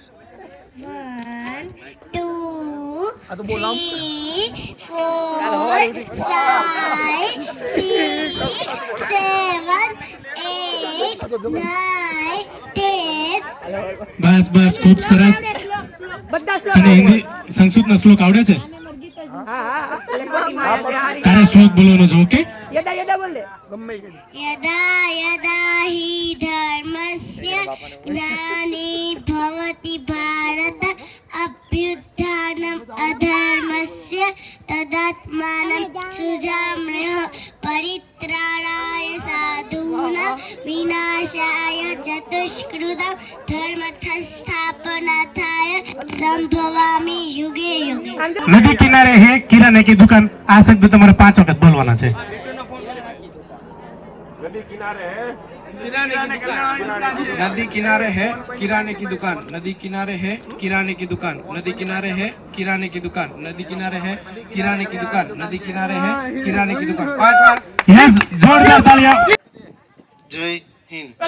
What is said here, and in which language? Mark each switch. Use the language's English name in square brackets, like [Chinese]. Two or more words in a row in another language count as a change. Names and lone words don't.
[Gujarati] 1 2 3 4 5 6 7 8 9 10. બસ બસ, ખૂબ સરસ. તને હિન્દી સંસ્કૃતનો શ્લોક આવડે છે? તારે શ્લોક બોલવાનો છે. ઓકે, [Sanskrit] यदा यदा हि धर्मस्य ग्लानिर्भवति भारत अभ्युत्थानम् अधर्मस्य तदात्मानं सृजाम्यहं परित्राणाय साधूनां विनाशाय चतुष्कृतं धर्मस्थापनार्थाय संभवामि युगे युगे. [Hindi] नदी किनारे है किराने की दुकान. [Gujarati] આ શબ્દ તમારે 5 વખત બોલવાના છે. [Hindi] नदी किनारे है नदी किनारे है किराने की दुकान. नदी किनारे है किराने की दुकान. नदी किनारे है किराने की दुकान. नदी किनारे है किराने की दुकान. नदी किनारे है किराने की दुकान. 5 बार. [Gujarati] યસ, જોરદાર તાળીઓ. [Hindi] जय हिंद.